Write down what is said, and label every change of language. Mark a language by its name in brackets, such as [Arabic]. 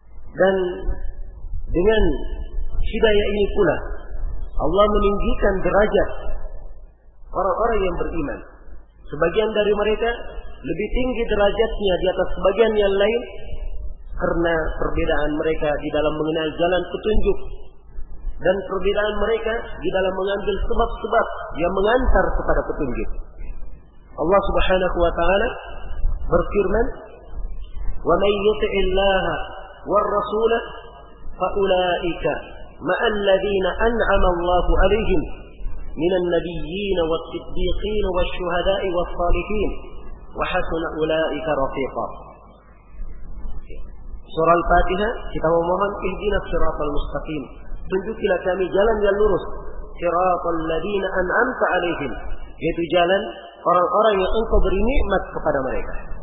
[Indonesian] Dan dengan hidayah ini pula Allah meninggikan derajat orang-orang yang beriman. Sebagian dari mereka lebih tinggi derajatnya di atas sebagian yang lain karena perbedaan mereka di dalam mengenal jalan petunjuk, dan perbedaan mereka di dalam mengambil sebab-sebab yang mengantar kepada petunjuk. [Arabic] Allah subhanahu wa ta'ala berfirman, وَمَنْ يُطِعِ اللَّهَ وَالرَّسُولَ فَأُولَٰئِكَ مَا الَّذِينَ أَنْعَمَ اللَّهُ عَلَيْهِمْ مِنَ النَّبِيِّينَ وَالصِّدِّيقِينَ وَالشُّهَدَاءِ وَالصَّالِحِينَ وَحَسُنَ أُولَٰئِكَ رَفِيقًا. [Indonesian] Surah Al-Fatihah, kita memohon, [Arabic] اِهْدِنَا الصِّرَاطَ الْمُسْتَقِيمَ, [Indonesian] tunjukilah kami jalan yang lurus. [Arabic] Siratal ladina an'amta alaihim, [Indonesian] yaitu jalan orang-orang yang engkau beri nikmat kepada mereka.